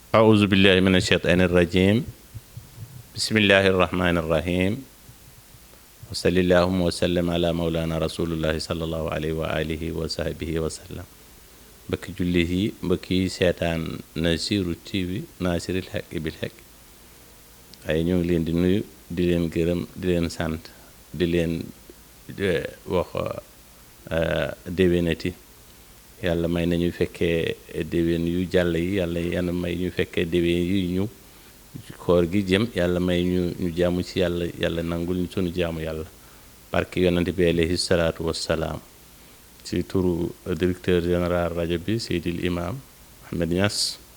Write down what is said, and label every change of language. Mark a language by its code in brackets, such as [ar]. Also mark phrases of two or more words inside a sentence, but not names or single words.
[ar] أعوذ بالله من الشيطان الرجيم بسم الله الرحمن الرحيم وصلى اللهم وسلم على مولانا رسول الله صلى الله عليه وآله وصحبه وسلم mbokki [wo] jullit yi mbokki seetaan Nassirou TV Nassiril Haqqi bil Haqqi ay ñu ngi leen di nuyu di leen gërëm di leen sant di leen wax déwénati yàlla may nañu fekkee déwén yu jàll yi yàlla may ñu fekkee déwén yu ñu koor gi jëm yàlla may ñu jaamu ci yàlla nangul ñu sunu jaamu yàlla barke yonante bi [ar] عليه الصلاة والسلام [wo] ci turu [fr] directeur général [wo] rajo bi Seydil Imam Ahmed Niass